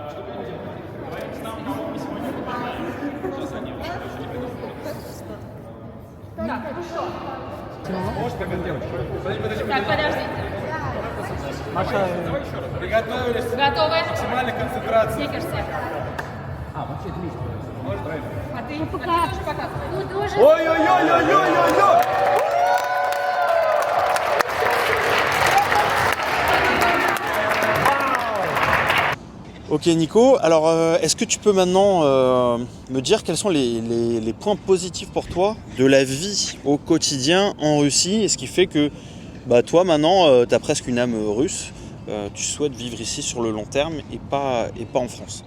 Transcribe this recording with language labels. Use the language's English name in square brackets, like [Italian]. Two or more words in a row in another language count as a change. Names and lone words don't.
[Russian] Так, подождите. Маша, Готовы? Максимальная концентрация. Сникерсы. А ты пока. Ой-ой-ой-ой-ой-ой-ой! [French] Ok Nico, alors est-ce que tu peux maintenant me dire quels sont les points positifs pour toi de la vie au quotidien en Russie et ce qui fait que bah, toi maintenant tu as presque une âme russe, tu souhaites vivre ici sur le long terme et pas en France.